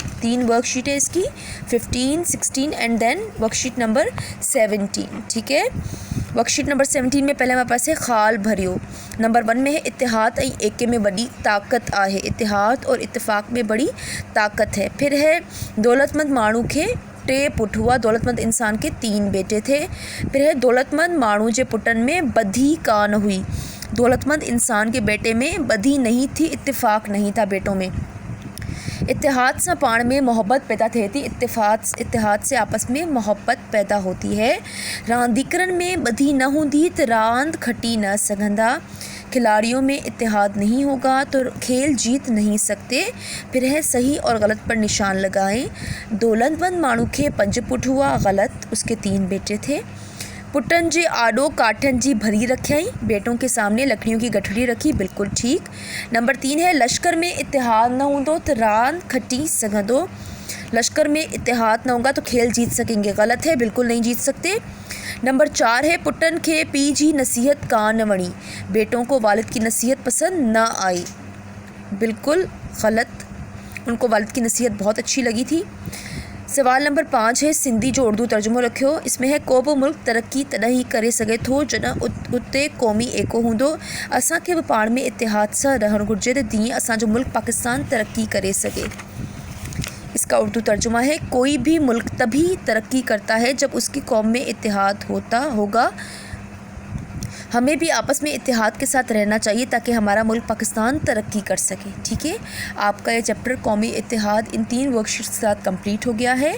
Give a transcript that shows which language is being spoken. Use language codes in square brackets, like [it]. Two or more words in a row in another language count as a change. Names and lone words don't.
[ur] 3 ورکشیٹ ہے اسکی، 15، 16 [en] and then worksheet number [ur] 17، ٹھیک ہے. ورکشیٹ نمبر 17 میں پہلے ہمارے پاس ہے [sd] खाल भरियो। [ur] نمبر 1 میں ہے [sd] इत्तेहाद ऐं एके में बड़ी ताकत आहे। [ur] اتحاد اور اتفاق میں بڑی طاقت ہے. پھر ہے [sd] दौलतमंद माण्हू खे 3 पुट हुआ। [ur] دولتمند انسان کے 3 بیٹے تھے. پھر ہے [sd] दौलतमंद माण्हू जे पुटन में बधी कान हुई। [ur] دولتمند انسان کے بیٹے میں بدھی نہیں تھی، اتفاق نہیں تھا بیٹوں میں. [sd] इत्तेहाद से पाण में मोहब्बत पैदा थिए थी। [ur] اتحاد سے آپس میں محبت پیدا ہوتی ہے. [sd] रांदीकरन में बधी न हूंदी तो रांद खटी न सघंदा। [ur] کھلاڑیوں میں اتحاد نہیں ہوگا تو کھیل جیت نہیں سکتے. پھر ہے صحیح اور غلط پر نشان لگائیں. [sd] दौलतमंद माण्हू खे 5 पुट हुआ, [ur] غلط، اسکے 3 بیٹے تھے. [sd] पुटन जे आडो काठन जी भरी रखियाई। [ur] بیٹوں کے سامنے لکڑیوں کی گٹھڑی رکھی، بالکل ٹھیک. نمبر 3 ہے [sd] लश्कर में इत्तेहाद न हूंदो तो रांद खटी सघंदो। [ur] لشکر میں اتحاد نہ ہوگا تو کھیل جیت سکیں گے، غلط ہے، بالکل نہیں جیت سکتے. نمبر 4 ہے [sd] पुटन खे पी जी नसीहत कान वणी। [ur] بیٹوں کو والد کی نصیحت پسند نہ آئی، بالکل غلط، انکو والد کی نصیحت بہت اچھی لگی تھی. سوال نمبر 5 ہے [sd] सिंधी जो उर्दू तर्जुमो रखियो। [ur] اسمیں ہے [sd] को बि मुल्क तरक्की तॾहिं ही करे सघे थो जॾहिं उते क़ौमी एको हूंदो। असांखे बि पाण में इत्तेहाद सां रहणु घुरिजे त जीअं असांजो मुल्क पाकिस्तान तरक्की करे सघे। [ur] اسکا اردو ترجمہ ہے کوئی بھی ملک تبھی ترقی کرتا ہے جب اسکی قوم میں اتحاد ہوگا. ہمیں بھی آپس میں اتحاد کے ساتھ رہنا چاہیے تاکہ ہمارا ملک پاکستان ترقی کر سکے، ٹھیک ہے. آپکا یہ چیپٹر قومی اتحاد ان 3 ورکشیٹس کے ساتھ کمپلیٹ ہو گیا ہے.